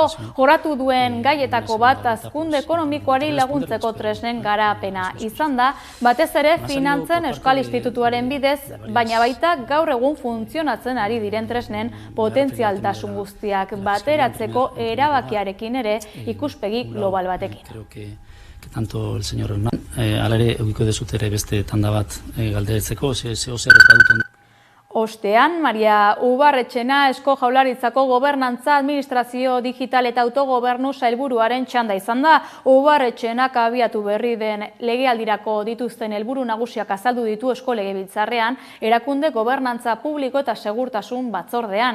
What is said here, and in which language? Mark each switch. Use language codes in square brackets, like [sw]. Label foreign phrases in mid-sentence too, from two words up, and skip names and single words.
[eu] Jorratu duen gaietako bat hazkunde ekonomikoari laguntzeko tresnen garapena izan da, batez ere finantzen Euskal Institutuaren bidez, baina baita gaur egun funtzionatzen ari diren tresnen potentzialtasun guztiak bateratzeko erabakiarekin ere ikuspegi global batekin. [es] Creo que tanto el señor Hernán, [eu] alare eukiko dezut ere beste tanda bat galderetzeko, zer baduten. Ostean, Maria Ubarretxena Eusko Jaurlaritzako gobernantza, administrazio digital eta autogobernu sailburuaren txanda izan da. Ubarretxenak abiatu berri den legealdirako dituzten helburu nagusiak azaldu ditu Eusko Legebiltzarrean, erakunde gobernantza publiko eta segurtasun batzordean.